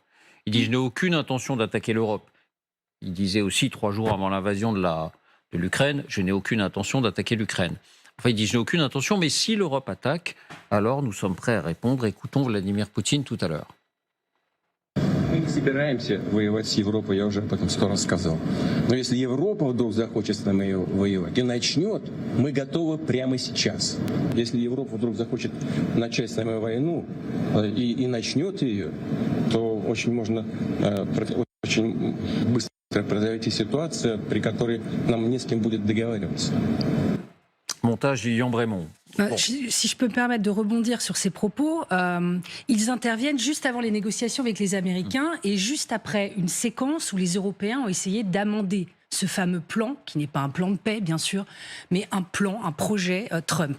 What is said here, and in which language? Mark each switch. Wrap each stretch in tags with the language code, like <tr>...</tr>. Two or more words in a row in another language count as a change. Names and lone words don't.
<fr>Il dit « je n'ai aucune intention d'attaquer l'Europe ». Il disait aussi 3 jours avant l'invasion de l'Ukraine « je n'ai aucune intention d'attaquer l'Ukraine ». Enfin, il dit « je n'ai aucune intention, mais si l'Europe attaque, alors nous sommes prêts à répondre ». Écoutons Vladimir Poutine tout à l'heure.</fr> <ru>Мы не собираемся воевать с Европой, я уже об этом 100 раз сказал. Но если Европа вдруг захочет с нами воевать и начнет, мы готовы прямо сейчас. Если Европа вдруг захочет начать с нами войну и начнет ее, то очень можно очень быстро произойти ситуация, при которой нам не с кем будет договариваться.</ru> <fr>Montage Lilian Brémond. Bon. Si je peux me permettre de rebondir sur ces propos, ils interviennent juste avant les négociations avec les Américains et juste après une séquence où les Européens ont essayé d'amender ce fameux plan, qui n'est pas un plan de paix, bien sûr, mais un plan, un projet Trump.</fr>